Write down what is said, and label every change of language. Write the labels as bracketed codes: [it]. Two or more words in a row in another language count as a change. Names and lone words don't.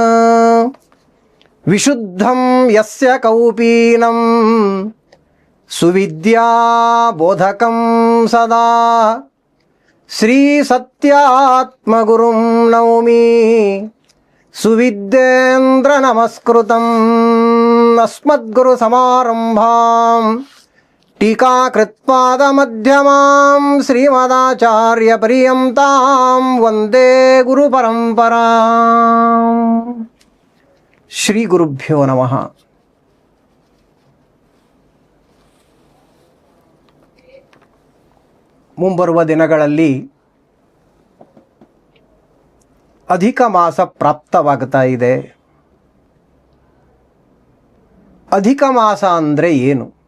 [sa] ವಿಶುದ್ಧಂ ಯಸ್ಯ ಕೌಪೀನಂ ಸುವಿದ್ಯಾಬೋಧಕಂ ಸದಾ ಶ್ರೀ ಸತ್ಯಾತ್ಮಗುರುಂ ನೌಮಿ ಸುವಿದ್ಯೇಂದ್ರ ನಮಸ್ಕೃತಂ. ಅಸ್ಮದ್ಗುರು ಸಮಾರಂಭಾಂ ಟೀಕಾಕೃತ್ಪಾದಮಧ್ಯಮಾಂ ಶ್ರೀಮದಾಚಾರ್ಯ ಪರ್ಯಂತಾಂ ವಂದೇ ಗುರು ಪರಂಪರಾಂ. ಶ್ರೀ ಗುರುಭ್ಯೋ ನಮಃ. [kn] ಮುಂಬರುವ ದಿನಗಳಲ್ಲಿ ಅಧಿಕ ಮಾಸ ಪ್ರಾಪ್ತವಾಗ್ತಾ ಇದೆ. ಅಧಿಕ ಮಾಸ ಅಂದರೆ ಏನು?